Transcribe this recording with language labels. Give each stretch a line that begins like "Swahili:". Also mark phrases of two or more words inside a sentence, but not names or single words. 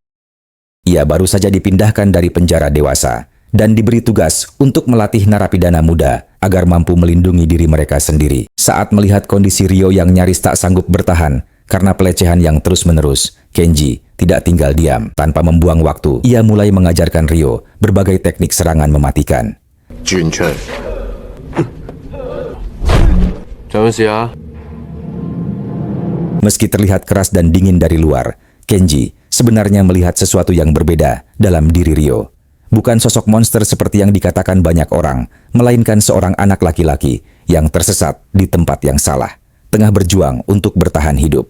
Indonesian: Ia baru saja dipindahkan dari penjara dewasa dan diberi tugas untuk melatih narapidana muda agar mampu melindungi diri mereka sendiri. Saat melihat kondisi Ryo yang nyaris tak sanggup bertahan karena pelecehan yang terus-menerus, Kenji tidak tinggal diam. Tanpa membuang waktu, ia mulai mengajarkan Ryo berbagai teknik serangan mematikan.
Cantonese: 轉出嚟。做咩事啊？
Indonesian: Meski terlihat keras dan dingin dari luar, Kenji sebenarnya melihat sesuatu yang berbeda dalam diri Ryo. Bukan sosok monster seperti yang dikatakan banyak orang, melainkan seorang anak laki-laki yang tersesat di tempat yang salah, tengah berjuang untuk bertahan hidup.